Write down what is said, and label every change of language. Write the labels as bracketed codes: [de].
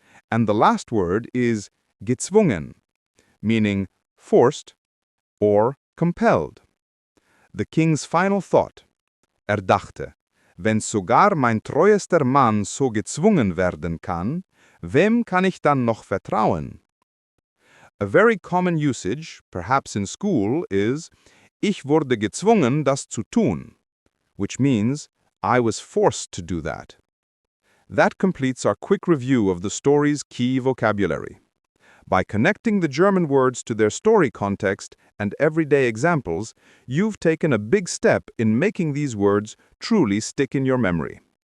[en] And the last word is gezwungen, meaning forced or compelled. The king's final thought, [de] dachte, wenn sogar mein treuester Mann so gezwungen werden kann, wem kann ich dann noch vertrauen? [en] A very common usage, perhaps in school, is [de] Ich wurde gezwungen, das zu tun, [en] which means I was forced to do that. That completes our quick review of the story's key vocabulary. By connecting the German words to their story context and everyday examples, you've taken a big step in making these words truly stick in your memory.